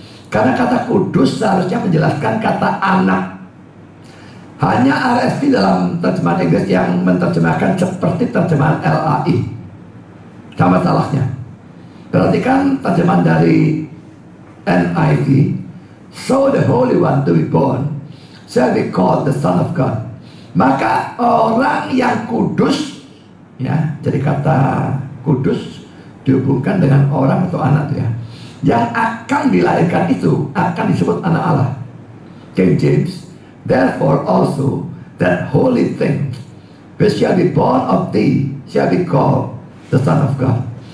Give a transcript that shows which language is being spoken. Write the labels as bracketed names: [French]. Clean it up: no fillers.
[Indonesian] Karena kata kudus seharusnya menjelaskan kata anak. Hanya RSV dalam terjemahan Inggris yang menerjemahkan seperti terjemahan LAI. Sama salahnya. Perhatikan terjemahan dari NIV. [English] So the Holy One to be born shall be called the Son of God. [Indonesian] Maka orang yang kudus, ya, jadi kata kudus dihubungkan dengan orang atau anak, ya, yang akan dilahirkan itu akan disebut anak Allah. [English] King James, therefore also that holy thing which shall be born of thee shall be called the Son of God.